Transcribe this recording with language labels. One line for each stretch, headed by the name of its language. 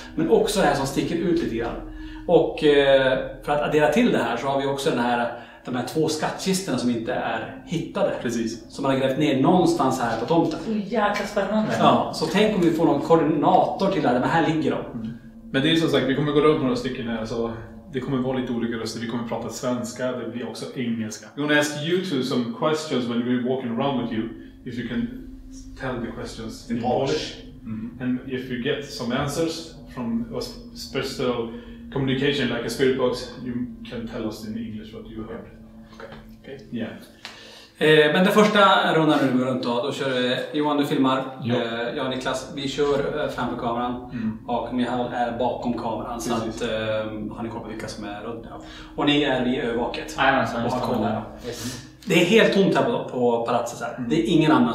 Swedish: Men också det här som sticker ut lite grann. Och för att addera till det här så har vi också de här 2 skattkistorna som inte är hittade. Precis. Som man har grävt ner någonstans här på tomten. Jäkla spännande. Ja, så tänk om vi får någon koordinator till det här. Men här ligger de. Men det är som sagt, vi kommer gå runt några stycken här så det kommer vara lite olika röster. Vi kommer prata svenska, det blir också engelska.
English: I'm going to ask you two some questions when we're walking around with you. If you can tell the questions in Polish. And if you get some answers from a special communication like a spirit box, you can tell us in English what you heard. Okay. Yeah.
Swedish: Men den första rundan nu går runt då kör Johan, du filmar. Jag och Niklas, vi kör framför kameran och Michał är bakom kameran så att har ni koll på vilka som är runt nu. Och ni är vid övervaket. Och har koll där. Det är helt tomt här på palatset här. Det är ingen annan.